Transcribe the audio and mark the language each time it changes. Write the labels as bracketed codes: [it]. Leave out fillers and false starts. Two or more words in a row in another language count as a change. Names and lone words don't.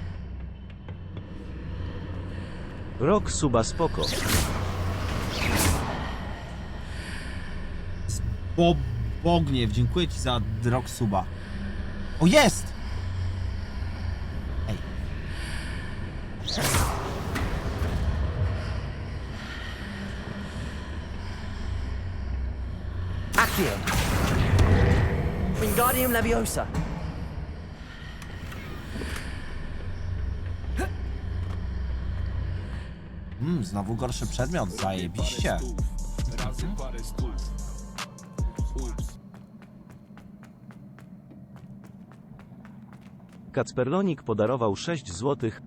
[pl] Rok suba spoko. Bogniew, dziękuję ci za rok suba. O, jest! Ej. Accio! Wingardium Leviosa. Znowu gorszy przedmiot, zajebiście. Kacperlonik podarował 6 złotych.